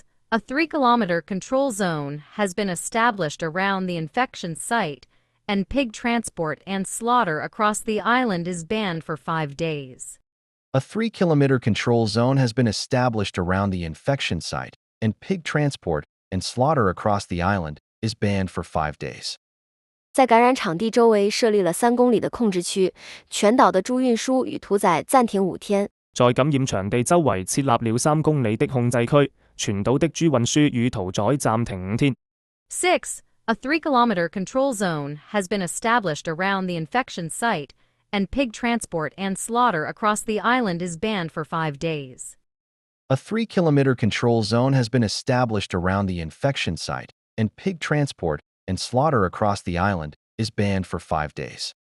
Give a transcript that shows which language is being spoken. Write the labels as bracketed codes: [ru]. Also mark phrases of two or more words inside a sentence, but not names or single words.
[en] A 3-kilometer control zone has been established around the infection site, and pig transport and slaughter across the island is banned for 5 days. A 3-kilometer control zone has been established around the infection site, and pig transport and slaughter across the island is banned for 5 days. [zh] 在感染场地周围設立了3公里的控制區，全島的豬運輸與屠宰暫停5天。在感染場地周圍設立了3公里的控制區，全島的豬運輸與屠宰暫停5天。 [en] 6. A 3-kilometer control zone has been established around the infection site, and pig transport and slaughter across the island is banned for 5 days. A 3-kilometer control zone has been established around the infection site, and pig transport and slaughter across the island is banned for 5 days.